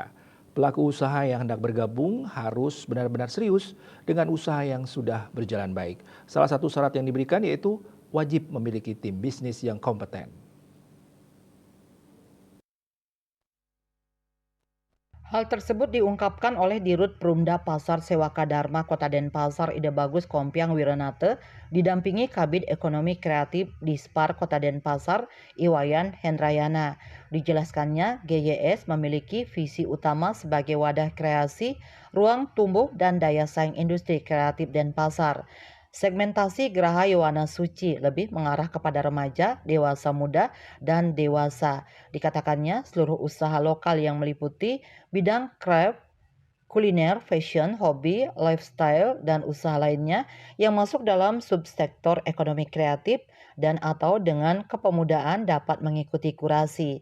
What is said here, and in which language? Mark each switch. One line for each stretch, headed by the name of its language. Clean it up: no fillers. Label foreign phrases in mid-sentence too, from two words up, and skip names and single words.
Indonesian: Pelaku usaha yang hendak bergabung harus benar-benar serius dengan usaha yang sudah berjalan baik. Salah satu syarat yang diberikan yaitu wajib memiliki tim bisnis yang kompeten. Hal tersebut diungkapkan oleh Dirut Perumda Pasar Sewaka Dharma Kota Denpasar Ide Bagus Kompiang Wiranate didampingi Kabid Ekonomi Kreatif Dispar Kota Denpasar Iwayan Hendrayana. Dijelaskannya, GYS memiliki visi utama sebagai wadah kreasi, ruang tumbuh dan daya saing industri kreatif Denpasar. Segmentasi Geraha Yowana Suci lebih mengarah kepada remaja, dewasa muda, dan dewasa. Dikatakannya seluruh usaha lokal yang meliputi bidang craft, kuliner, fashion, hobi, lifestyle, dan usaha lainnya yang masuk dalam subsektor ekonomi kreatif dan atau dengan kepemudaan dapat mengikuti kurasi.